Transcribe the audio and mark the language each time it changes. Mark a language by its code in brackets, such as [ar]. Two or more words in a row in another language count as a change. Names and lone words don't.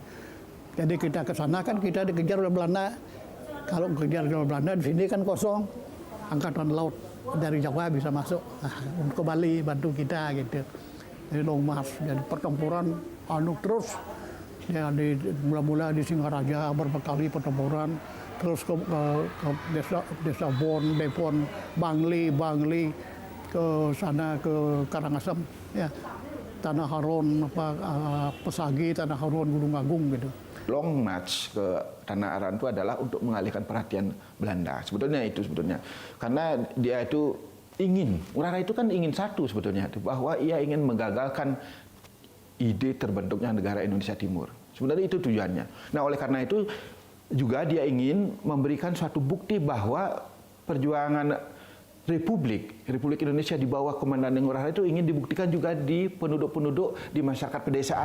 [id] Jadi kita ke sana kan kita dikejar oleh Belanda. Kalau kejar oleh Belanda di sini kan kosong, angkatan laut dari Jawa bisa masuk ke Bali bantu kita gitu. Jadi [en] long march, [id] jadi pertempuran terus ya mula-mula di Singaraja beberapa kali pertempuran, terus ke desa Depon, Bangli ke sana ke Karangasem ya, Tanah Haron Pesagi, Tanah Haron Gunung Agung gitu. [en] Long march [id] ke Tanah Aron itu adalah untuk mengalihkan perhatian Belanda. Sebetulnya karena dia itu Ngurah Rai itu kan ingin satu sebetulnya, bahwa ia ingin menggagalkan ide terbentuknya negara Indonesia Timur. Sebenarnya itu tujuannya. Nah, oleh karena itu juga dia ingin memberikan suatu bukti bahwa perjuangan Republik Indonesia di bawah komandan Ngurah Rai itu ingin dibuktikan juga di penduduk-penduduk di masyarakat pedesaan.